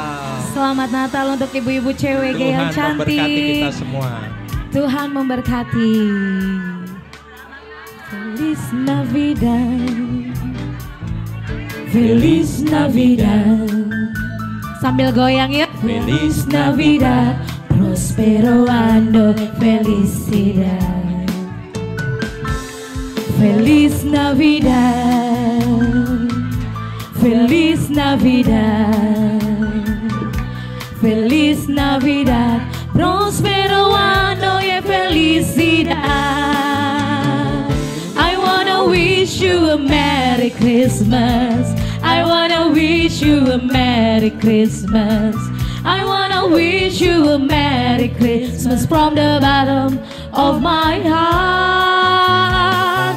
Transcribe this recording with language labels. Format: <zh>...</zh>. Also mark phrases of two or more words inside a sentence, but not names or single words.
<id>Selamat Natal untuk ibu-ibu CWG yang Tuhan cantik. memberkati kita semua. Tuhan memberkati.</id> <es>Feliz Navidad. Feliz Navidad.</es> <id>Sambil goyang yuk.</id> <es>Feliz Navidad. Prospero año. Felicidad. Feliz Navidad. Feliz Navidad, Feliz Navidad, prospero año y felicidad.</es> <en>I wanna wish you a Merry Christmas. I wanna wish you a Merry Christmas. I wanna wish you a Merry Christmas from the bottom of my heart.</en>